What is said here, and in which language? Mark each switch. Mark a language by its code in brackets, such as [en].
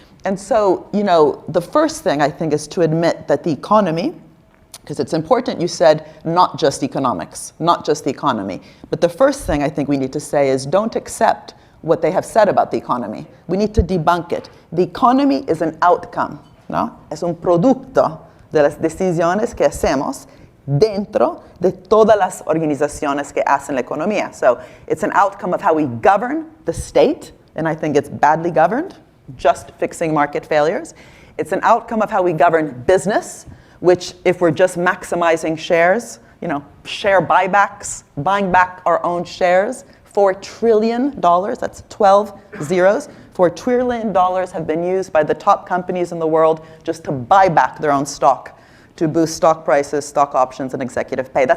[en] And so, you know, the first thing I think is to admit that the economy, because it's important, you said, not just economics, not just the economy. But the first thing I think we need to say is don't accept what they have said about the economy. We need to debunk it. The economy is an outcome, ¿no? [es] Es un producto de las decisiones que hacemos dentro de todas las organizaciones que hacen la economía. [en] So it's an outcome of how we govern the state, and I think it's badly governed, just fixing market failures. It's an outcome of how we govern business, which if we're just maximizing shares, you know, share buybacks, buying back our own shares, $4 trillion, that's 12 zeros, $4 trillion have been used by the top companies in the world just to buy back their own stock, to boost stock prices, stock options, and executive pay.